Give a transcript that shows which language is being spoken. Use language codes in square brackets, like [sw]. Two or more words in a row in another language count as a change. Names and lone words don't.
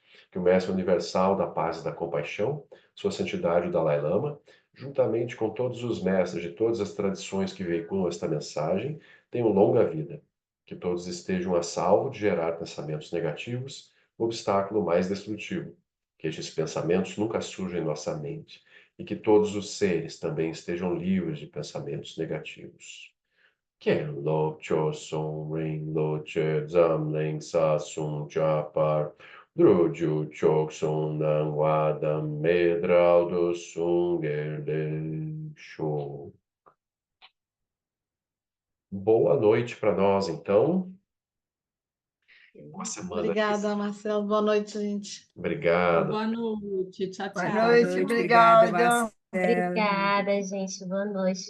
[pt] Que o Mestre Universal da Paz e da Compaixão, Sua Santidade o Dalai Lama, juntamente com todos os mestres de todas as tradições que veiculam esta mensagem, tenham longa vida. Que todos estejam a salvo de gerar pensamentos negativos, o obstáculo mais destrutivo. Que estes pensamentos nunca surjam em nossa mente e que todos os seres também estejam livres de pensamentos negativos. Ken lo cho song ring lo che zam ling sa sung cha par dru ju chok sung nang wa dam medral do sung le show. Boa noite para nós, então. Boa semana. Obrigada, Marcelo. Boa noite, gente. Obrigado. Boa noite. Tchau, Boa tchau. noite, Obrigada, obrigada. Obrigada, gente. Boa noite.